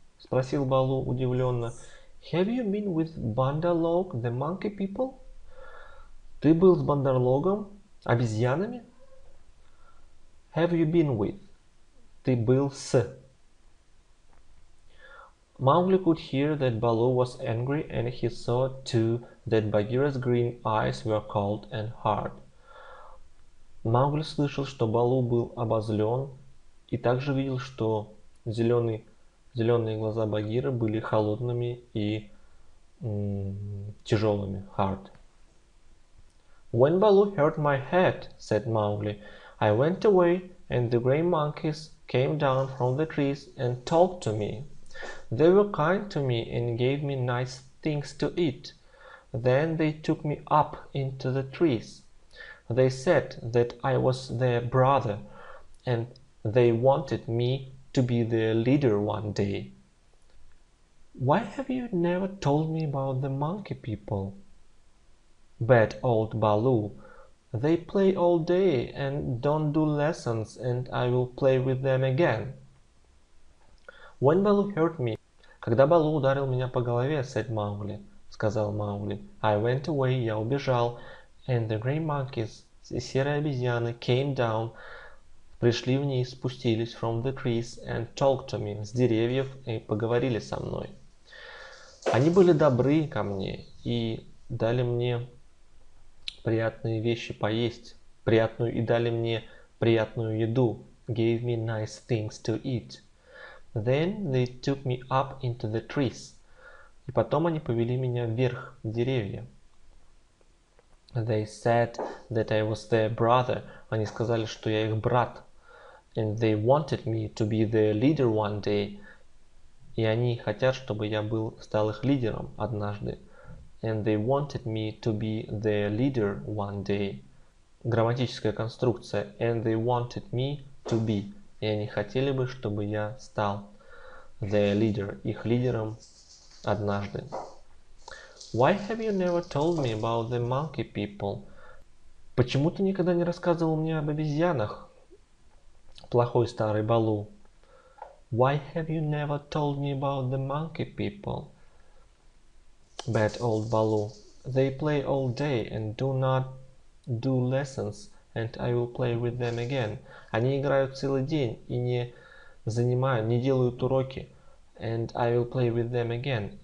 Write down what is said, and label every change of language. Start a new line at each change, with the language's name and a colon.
Russian: Спросил Балу удивленно.
English: Have you been with Bandar-log, the monkey people?
Russian: Ты был с Бандарлогом, обезьянами?
English: Have you been with?
Russian: Ты был с.
English: Mowgli could hear that Baloo was angry, and he saw too that Bagheera's green eyes were cold and hard.
Russian: Маугли слышал, что Балу был обозлен, и также видел, что зеленые глаза Багира были холодными и тяжелыми,
English: hard. When Baloo heard my head, said Mowgli, I went away, and the grey monkeys came down from the trees and talked to me. They were kind to me and gave me nice things to eat. Then they took me up into the trees. They said that I was their brother, and they wanted me to be their leader one day. Why have you never told me about the monkey people? Bet old Baloo. They play all day and don't do lessons, and I will play with them again. When Baloo hurt me,
Russian: когда Балу ударил меня по голове,
English: said Mowgli,
Russian: сказал Маугли,
English: I went away,
Russian: я убежал,
English: and the grey monkeys,
Russian: серые обезьяны,
English: came down,
Russian: пришли вниз, спустились
English: from the trees and talked to me,
Russian: с деревьев, и поговорили со мной. Они были добры ко мне и дали мне приятные вещи поесть, и дали мне приятную еду,
English: gave me nice things to eat. Then they took me up into the trees.
Russian: И потом они повели меня вверх, в деревья.
English: They said that I was their brother.
Russian: Они сказали, что я их брат.
English: And they wanted me to be their leader one day.
Russian: И они хотят, чтобы я стал их лидером однажды.
English: And they wanted me to be their leader one day.
Russian: Грамматическая конструкция.
English: And they wanted me to be.
Russian: И они хотели бы, чтобы я стал
English: their leader,
Russian: их лидером однажды.
English: Why have you never told me about the monkey people?
Russian: Почему ты никогда не рассказывал мне об обезьянах? Плохой старый Балу.
English: Why have you never told me about the monkey people? Bad old Baloo. They play all day and do not do lessons, and I will play with them again.
Russian: Они играют целый день и не делают уроки.
English: And I will play with them again.